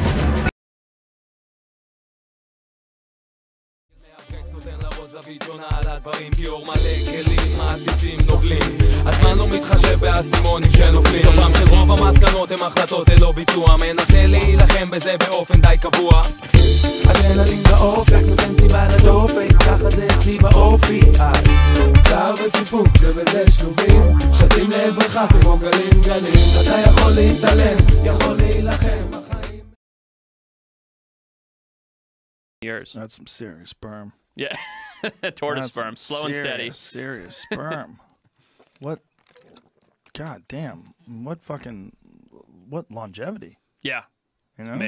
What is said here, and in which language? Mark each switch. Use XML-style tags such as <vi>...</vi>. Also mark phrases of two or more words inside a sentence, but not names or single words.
<he>Ten la voz zapiczona, הדברים גיור מלא כלים מעציצים נובלים הזמן לא מתחשב באסימונים שנופלים סופם של רוב המסקנות הם החלטות ללא ביצוע מנסה להילחם בזה באופן די קבוע אדרנלין באופק נותן סיבה לדופק ככה זה אצלי באופי צער וסיפוק זה בזה שלובים שתים לעברך כמו גלים גלים אתה יכול להתעלם יכול להילחם</he> <en>Years. That's some serious sperm. Yeah. Tortoise That's sperm. Slow and steady. Serious sperm. What? God damn. What longevity? Yeah. You know?</en>